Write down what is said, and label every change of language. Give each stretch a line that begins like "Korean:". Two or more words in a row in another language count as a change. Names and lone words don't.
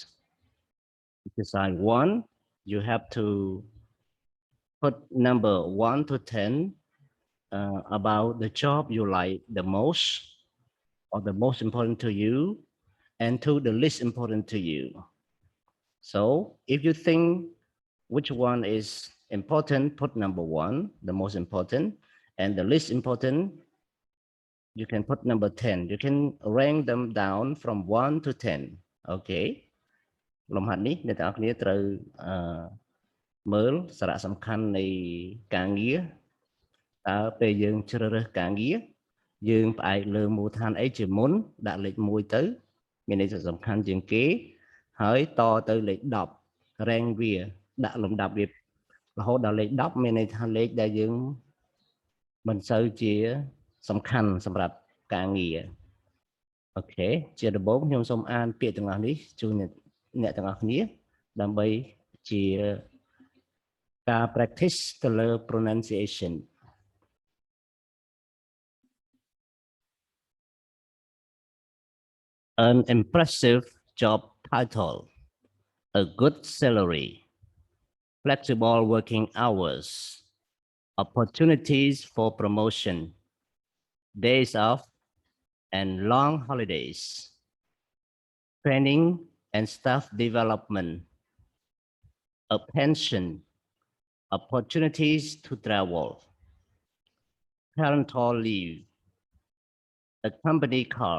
English: Exercise 1, you have to put number 1 to 10 about the job you like the most or the most important to you and to the least important to you. So if you think which one is important, put number 1, the most important, and the least important, you can put number 10. You can rank them down from 1 to 10.
Khmer: Okay. លំហាត់នេះអ្នកទាំងអស់គ្នាត្រូវមើលសារៈសំខាន់នៃការងារតើពេលយើងជ្រើសរើសការងារយើងផ្អែក លើមូលដ្ឋានអីជាមុនដាក់លេខ1ទៅមានន័យថាសំខាន់ជាងគេហើយតទៅលេខ10 rank វាដាក់លំដាប់វារហូតដល់លេខ10មានន័យថាលេខដែលយើងមិនសូវជាសំខាន់សម្រាប់ការងារអូខេជាដំបូងខ្ញុំសូមអានពាក្យទាំងអស់នេះជូនអ្នកទាំងអស់គ្នាដើម្បីជាការ practice ទៅលើ pronunciation.
English: An impressive job title, a good salary, flexible working hours, opportunities for promotion, days off and long holidays, training and staff development, a pension, opportunities to travel, parental leave, a company car.